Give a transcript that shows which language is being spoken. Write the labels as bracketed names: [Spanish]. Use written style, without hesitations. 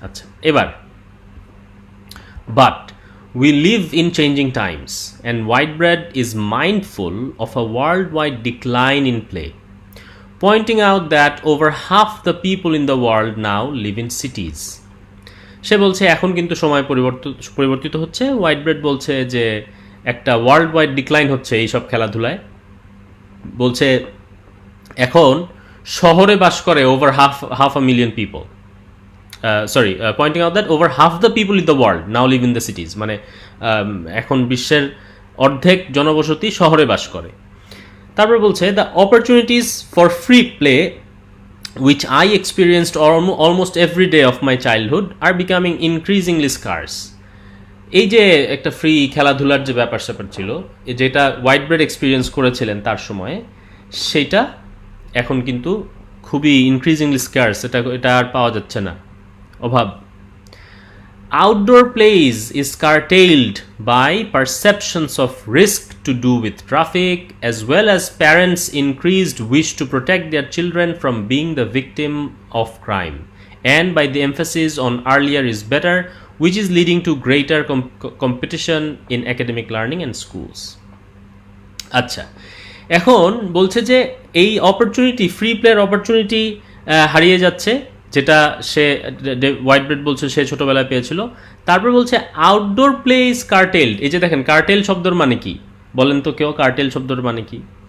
[Bangla] আচ্ছা, এবার but [English] we live in changing times, and Whitebread is mindful of a worldwide decline in play, pointing out that over half the people in the world now live in cities. [Bangla] সে বলছে এখন কিন্তু সময় পরিবর্তিত হচ্ছে। হোয়াইটব্রেড বলছে যে একটা ওয়ার্ল্ড ওয়াইড ডিক্লাইন হচ্ছে এইসব খেলাধুলায়। বলছে এখন শহরে বাস করে [English] Over half a million people. pointing out that over half the people in the world now live in the cities, [Bangla] মানে এখন বিশ্বের অর্ধেক জনবসতি শহরে বাস করে। তারপর বলছে [English] the opportunities for free play which I experienced almost every day of my childhood are becoming increasingly scarce. [Bangla] এই যে একটা ফ্রি খেলাধুলার যে ব্যাপার স্যাপার ছিল, যেটা হোয়াইটব্রেড এক্সপিরিয়েন্স করেছিলেন তার সময়ে, সেটা এখন কিন্তু খুবই ইনক্রিজিংলি স্কার্স, এটা আর পাওয়া যাচ্ছে না, অভাব। [English] Outdoor plays is curtailed by perceptions of risk to do with traffic, as well as parents' increased wish to protect their children from being the victim of crime, and by the emphasis on earlier is better, which is leading to greater competition in academic learning and schools. [Bangla] আচ্ছা, এখন বলছে যে এই opportunity, free player opportunity হারিয়ে যাচ্ছে, যেটা সে হোয়াইটব্রেড বলছে সে ছোটবেলায় পেয়েছিল। তারপর বলছে [English] Outdoor play is curtailed. [Bangla] এই যে দেখেন, কার্টেল শব্দের মানে কি বলেন তো কেউ? কার্টেল শব্দের মানে কি?